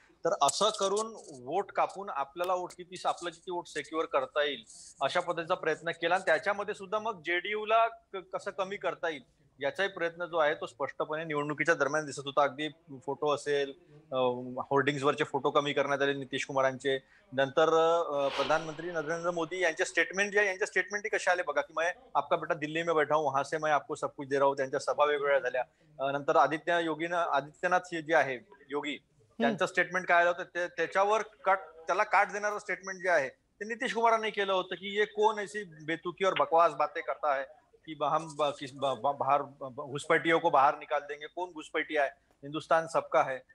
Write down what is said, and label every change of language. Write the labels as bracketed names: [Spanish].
[Marathi] तर असं करून वोट कापून आपल्याला आपलं किती वोट सेक्युअर करता येईल अशा पद्धतीचा प्रयत्न केला आणि त्याच्यामध्ये सुद्धा मग जेडीयूला कसं कमी करता येईल याचाही प्रयत्न जो आहे तो स्पष्टपणे निवडणुकीच्या दरम्यान दिसत होता. अगदी फोटो असेल, होर्डिंग्सवरचे फोटो कमी करण्यात आले नितीश कुमारांचे. नंतर प्रधानमंत्री नरेंद्र मोदी यांचे स्टेटमेंट जे आहे, यांचे स्टेटमेंट कसे आले बघा, की [Hindi] मैं आपका बेटा दिल्ली में बैठा हूँ, वहां से मैं आपको सब कुछ दे रहा हूँ. [Marathi] त्यांच्या सभा वेगवेगळ्या झाल्या. नंतर आदित्यनाथ जे आहे योगी, त्यांचं स्टेटमेंट काय आलं होतं, त्याच्यावर त्याला काट देणारं स्टेटमेंट जे आहे ते नितीश कुमारांनी केलं होतं, की [Hindi] ये कौन ऐसी बेतुकी और बकवास बातें करता है कि हम बाहर घुसपैठियों को बाहर निकाल देंगे, [Marathi] कोण घुसपैठी आहे, [Hindi] हिंदुस्तान सबका है.